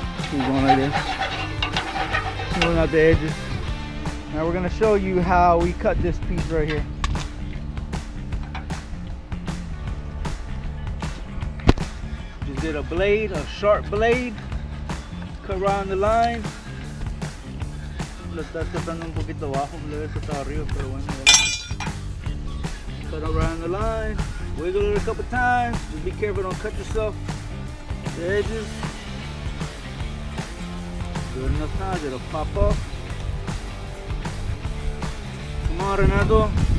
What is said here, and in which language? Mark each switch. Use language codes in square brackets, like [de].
[en] He's going right there. Pulling out the edges. Now we're gonna show you how we cut this piece right here. Just did a blade, a sharp blade. Cut around the line. [es] Lo está tratando un poquito bajo, le está arriba, pero bueno. [en] Cut around the line. Wiggle it a couple times. Just be careful, don't cut yourself. The edges. Good enough times, it'll pop up. Come on, Renato.